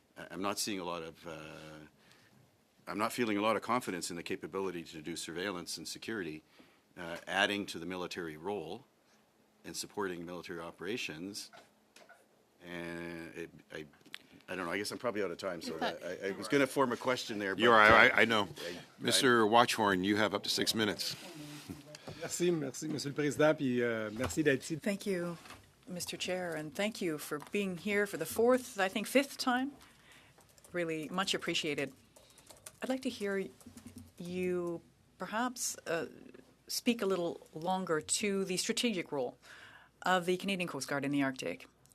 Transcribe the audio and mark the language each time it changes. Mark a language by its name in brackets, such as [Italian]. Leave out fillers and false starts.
[English] I'm not seeing a lot of I'm not feeling a lot of confidence in the capability to do surveillance and security, adding to the military role and supporting military operations. And I don't know. I guess I'm probably out of time, so I was going to form a question there. You're right. I know. Mr. Watchhorn, you have up to 6 minutes. [French] Merci, Monsieur le Président, puis merci d'être ici. [English] Thank you, Mr. Chair, and thank you for being here for the fifth time. Really much appreciated. I'd like to hear you perhaps speak a little longer to the strategic role of the Canadian Coast Guard in the Arctic.